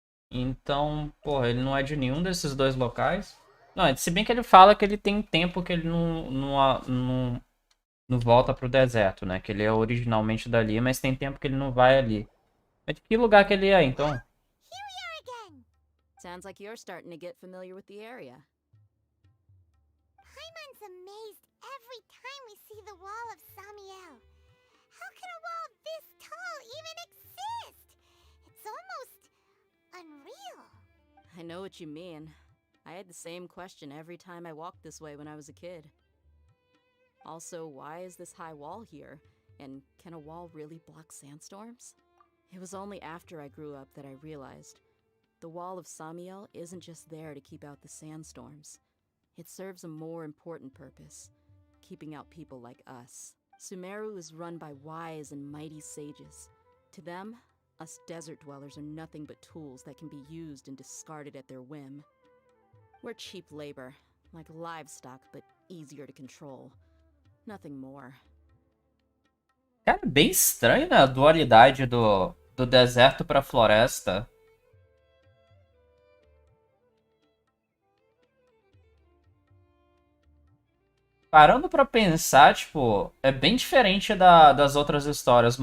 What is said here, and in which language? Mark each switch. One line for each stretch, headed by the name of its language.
Portuguese: Então, porra, ele não é de nenhum desses dois locais. Não, se bem que ele fala que ele tem tempo que ele não não volta pro deserto, né? Que ele é originalmente dali, mas tem tempo que ele não vai ali. Mas de que lugar que ele é, então?
English: Here we are again! Sounds like you're starting to get familiar with the area. Paimon's amazed every time we see the wall of Samiel. How can a wall this tall even exist? It's almost unreal. I know what you mean. I had the same question every time I walked this way when I was a kid. Also, why is this high wall here? And can a wall really block sandstorms? It was only after I grew up that I realized the wall of Samiel isn't just there to keep out the sandstorms. It serves a more important purpose, keeping out people like us. Sumeru is run by wise and mighty sages. To them, us desert dwellers are nothing but tools that can be used and discarded at their whim. We're cheap labor, like livestock, but easier to control. Nothing more.
Portuguese: Cara, bem estranho, né? A dualidade do deserto pra floresta. Parando pra pensar, tipo, é bem diferente das outras histórias.